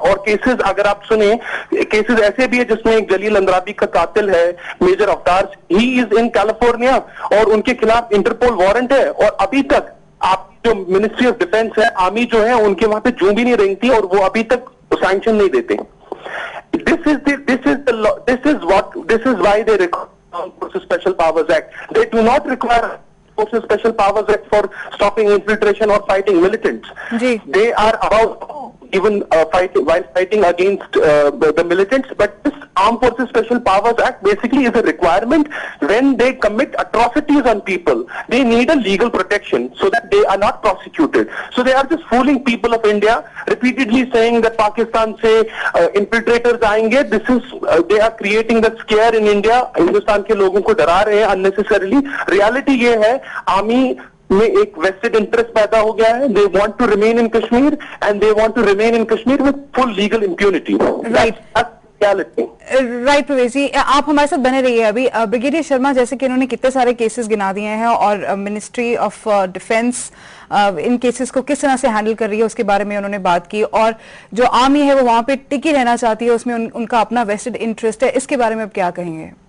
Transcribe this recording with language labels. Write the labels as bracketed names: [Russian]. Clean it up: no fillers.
[Hindi] और केसेस अगर आप सुने, केसेस ऐसे भी है जिसमें एक जलील अंद्राबी का कातिल है मेजर अवतार, [English] he is in California [Hindi] और उनके खिलाफ इंटरपोल वारंट है और अभी तक आप जो मिनिस्ट्री ऑफ डिफेंस है, आर्मी जो है उनके वहां पे जू भी नहीं रेंगती और वो अभी तक सैंक्शन नहीं देते। [English] This is why they Forces Special Powers Act. They do not require Forces Special Powers Act for stopping infiltration or fighting militants. They are about even while fighting against the militants, but this Armed Forces Special Powers Act basically is a requirement when they commit atrocities on people. They need a legal protection so that they are not prosecuted. So they are just fooling people of India, repeatedly saying that [Hindi] Pakistan se infiltrators आएंगे. [English] This is they are creating the scare in India. [Hindi] Hindustan के लोगों को डरा रहे हैं unnecessarily. Reality ये है, army में एक वेस्टेड इंटरेस्ट पैदा हो गया है। [English] They want to remain in Kashmir and they want to remain in Kashmir with full legal impunity. Right. [Hindi] Right प्रवेश जी, आप हमारे साथ बने रहिए। अभी ब्रिगेडियर शर्मा जैसे कि इन्होंने कितने सारे केसेस गिना दिए हैं और ministry of defence in cases को किस तरह से हैंडल कर रही है उसके बारे में उन्होंने बात की, और जो आर्मी है वो वहां पे टिकी रहना चाहती है, उसमें उनका अपना वेस्टेड इंटरेस्ट है। इसके बारे में आप क्या कहेंगे?